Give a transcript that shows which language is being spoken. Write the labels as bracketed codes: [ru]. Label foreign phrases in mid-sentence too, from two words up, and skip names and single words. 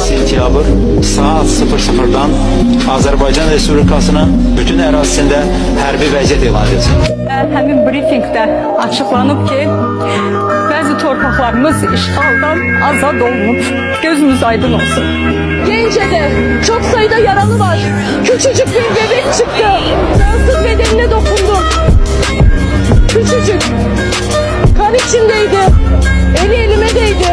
[az] Sentyabr saat 00'dan Azərbaycan Respublikasının bütün ərazisində hərbi vəziyyət elan edilsin. Həmin brifinqdə açıqlanıb ki, bəzi torpaqlarımız işğaldan azad olunub. Gözünüz aydın olsun. [tr] Gence'de çok sayıda yaralı var. Küçücük bir bebek çıktı. Cansız bedenine dokundum. Küçücük. Kan içindeydi. Eli elime değdi.